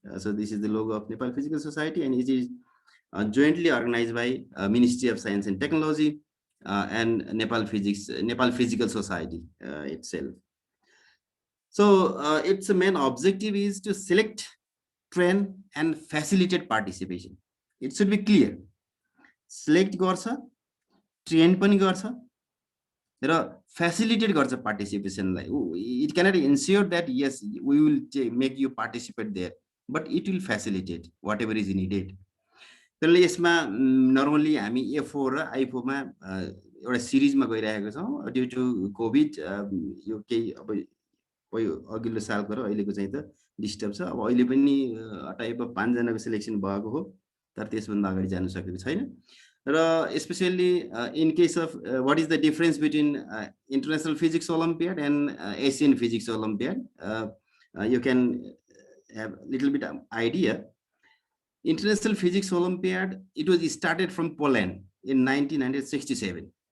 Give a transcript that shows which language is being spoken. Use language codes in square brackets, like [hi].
[en] So this is the logo of Nepal Physical Society, and it is jointly organized by Ministry of Science and Technology and Nepal Physical Society itself. So its main objective is to select, train, and facilitate participation. It should be clear. [ne] Select गर्छ, train पनि गर्छ, र facilitate गर्छ participation लाई. [en] It cannot ensure that yes, we will make you participate there, but it will facilitate whatever is needed. [ne] त्यसले यसमा normally हामी A4 र I4 मा एउटा सिरिजमा गइरहेको छौँ [en] Due to COVID. [ne] यो केही अब अघिल्लो सालको र अहिलेको चाहिँ त डिस्टर्ब छ। अब अहिले पनि टाइप अफ 5 जनाको सिलेक्सन भएको हो, तर त्यसभन्दा अगाडि जान सकेको छैन। [en] र especially in case of what is the difference between International Physics Olympiad and Asian Physics Olympiad, you can have a little bit of idea. International Physics Olympiad, it was started from Poland in 1967.